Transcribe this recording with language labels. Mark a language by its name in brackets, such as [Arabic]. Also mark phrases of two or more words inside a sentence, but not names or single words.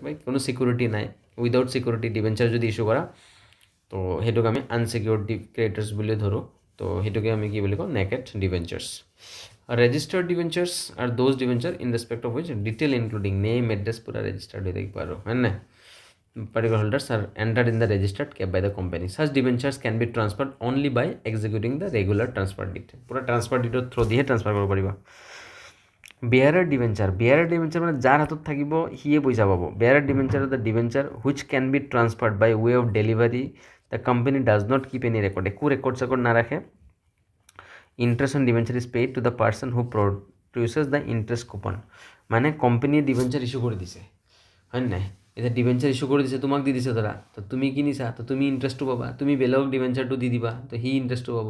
[Assamese] বাই কোনো চিকিউৰিটি নাই, [English] without security debenture [Assamese] যদি ইছ্যু কৰা, তো সেইটোক আমি [English] unsecured creditors [Assamese] বুলি ধৰোঁ। তো সেইটোকে আমি কি বুলি কওঁ? [English] naked debentures. registered debentures are those debentures in respect of which detail including name address পূৰা ৰেজিষ্টাৰ্ড [Assamese] হৈ থাকিব আৰু হয় নাই। [English] particular holders are entered in the registered kept by the company. Such debentures can be transferred only by executing the regular transfer deed. [Assamese] পুরা [English] transfer deed [Assamese] থ্ৰু দিহে ট্ৰান্সফাৰ কৰিব পাৰিবা। [English] bearer debenture, bearer debenture [Assamese] মানে যাৰ হাতত থাকিব সিয়ে পইচা পাব। [English] bearer debenture the debenture which can be transferred by way of delivery, the company does not keep any record, [Assamese] একো ৰেকৰ্ড চেকৰ্ড নাৰাখে। [English] interest on debenture is paid to the person who produces the interest coupon. [Assamese] মানে কোম্পানীয়ে [English] debenture issue [Assamese] কৰি দিছে হয় নাই, এতিয়া [English] debenture issue [Assamese] কৰি দিছে, তোমাক দি দিছে ধৰা, তো তুমি কিনিছা, তো তুমি ইণ্টাৰেষ্টটো পাবা, তুমি বেলেগক ডিবেঞ্চাৰটো দি দিবা, তো সি ইণ্টাৰেষ্টটো পাব।